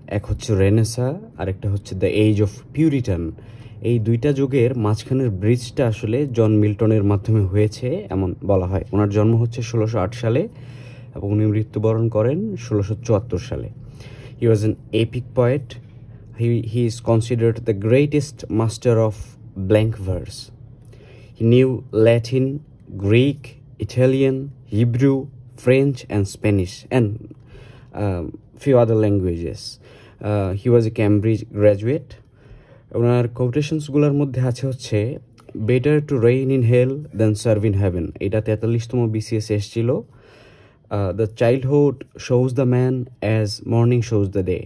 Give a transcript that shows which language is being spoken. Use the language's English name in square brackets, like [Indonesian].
[Bangla] এক হচ্ছে রেনেসা, আরেকটা হচ্ছে দ্য এজ অফ পিউরিটান। এই দুইটা যুগের মাঝখানের ব্রিজটা আসলে জন মিল্টনের মাধ্যমে হয়েছে এমন বলা হয়। ওনার জন্ম হচ্ছে 1608 সালে এবং উনি মৃত্যুবরণ করেন 1674 সালে। [English] He was an epic poet. He is considered the greatest master of blank verse. He knew Latin, Greek, Italian, Hebrew, French, and Spanish, and few other languages. He was a Cambridge graduate. [Bangla] ওনার কোটেশনসগুলোর মধ্যে আছে হচ্ছে [English] Better to reign in hell then serve in heaven. [Bangla] এটা 43তম BCS এসেছিল। [English] The childhood shows the man as morning shows the day.